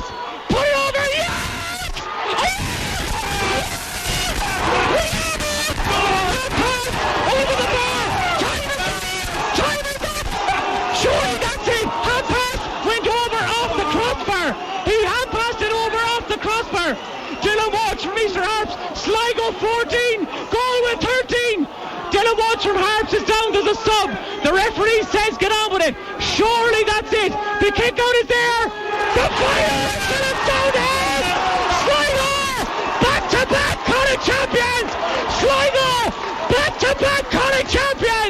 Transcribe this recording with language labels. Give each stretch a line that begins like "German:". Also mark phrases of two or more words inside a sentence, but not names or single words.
English: Put it over. Yes! Over the bar. Time is up. Surely that's it. Hand pass went over off the crossbar. He hand passed it over off the crossbar. Dylan Walsh from Easter Harps. Sligo 14. Galway 13. Dylan Walsh from Harps is down to the sub. The referee says get on with it. Surely that's it. The kick out is there. The fire is down there. Sligo back-to-back Connacht champions. Sligo back-to-back Connacht champions.